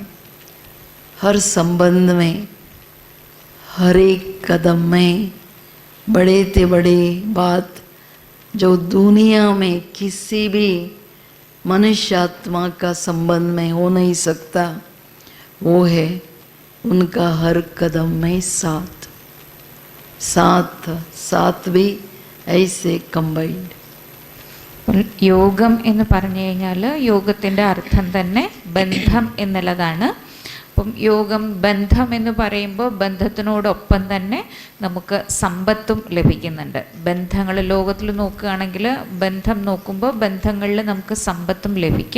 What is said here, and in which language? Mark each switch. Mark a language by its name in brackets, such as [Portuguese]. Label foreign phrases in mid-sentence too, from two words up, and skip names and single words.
[Hindi] हर संबंध में हर एक कदम में बड़े ते बड़ी बात जो दुनिया में किसी भी मनुष्य आत्मा का संबंध में हो नहीं सकता, वो है उनका हर कदम में साथ साथ साथ भी ऐसे कंबाइंड। [Malayalam] യോഗം എന്ന് പറഞ്ഞു കഴിഞ്ഞാൽ യോഗത്തിൻ്റെ അർത്ഥം തന്നെ ബന്ധം എന്നുള്ളതാണ്. അപ്പം യോഗം ബന്ധം എന്ന് പറയുമ്പോൾ ബന്ധത്തിനോടൊപ്പം തന്നെ നമുക്ക് സമ്പത്തും ലഭിക്കുന്നുണ്ട്. ബന്ധങ്ങൾ ലോകത്തിൽ നോക്കുകയാണെങ്കിൽ ബന്ധം നോക്കുമ്പോൾ ബന്ധങ്ങളിൽ നമുക്ക് സമ്പത്തും ലഭിക്കും.